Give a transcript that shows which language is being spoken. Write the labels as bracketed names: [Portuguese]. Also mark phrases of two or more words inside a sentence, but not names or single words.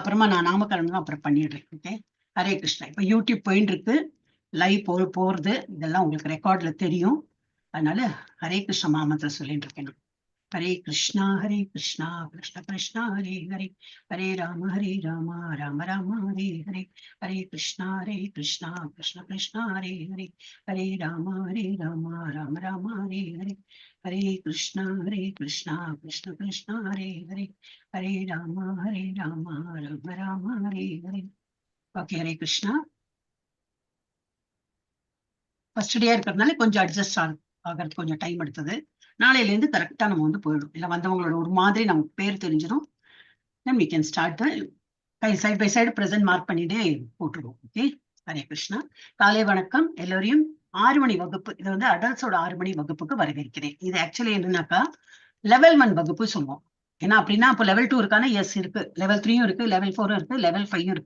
[Tamil] அப்புறமா நான் நாமக்கரணம் அப்புறம் பண்ணிடுறேன். ஓகே, ஹரே கிருஷ்ணா. இப்ப யூடியூப் போயிட்டு இருக்கு, லைவ் போறது இதெல்லாம் உங்களுக்கு ரெக்கார்ட்ல தெரியும். அதனால ஹரே கிருஷ்ண மாமந்திரம் சொல்லிட்டு இருக்கேன். ஹரே கிருஷ்ணா கிருஷ்ணா கிருஷ்ணா ஹரே ஹரே, ஹரே ராம ராம ராம ஹரே ஹரே, ஹரே கிருஷ்ணா கிருஷ்ணா கிருஷ்ணா ஹரே ஹரே, ஹரே ராம ராம ராம ஹரே ஹரே, ஹரே கிருஷ்ணா கிருஷ்ணா கிருஷ்ணா ஹரே ஹரே, ஹரே ராம ராம ராம ஹரே ஹரே. ஓகே, ஹரே கிருஷ்ணா. [English] first day [Tamil] இருக்கிறதுனால கொஞ்சம் அட்ஜஸ்ட் ஆகிறது கொஞ்சம் டைம் எடுத்தது. நாளையில இருந்து கரெக்டா நம்ம வந்து போயிடும். இல்ல வந்தவங்களோட ஒரு மாதிரி நமக்கு பேர் தெரிஞ்சிடும். [English] then we can start the side by side present mark [Tamil] பண்ணிட்டே போட்டுருவோம். ஓகே, ஹரே கிருஷ்ணா. காலை வணக்கம் எல்லோரையும். 6 மணி வகுப்பு, இது வந்து அடல்ட்ஸோட 6 மணி வகுப்புக்கு வரவேற்கிறேன். இது ஆக்சுவலி என்னன்னாக்கா லெவல் 1 வகுப்பு சொல்லுவோம். ஏன்னா அப்படின்னா இப்போ லெவல் 2 இருக்கான எஸ் இருக்கு, லெவல் 3யும் இருக்கு, லெவல் 4ம் இருக்கு, லெவல் 5யும் இருக்கு.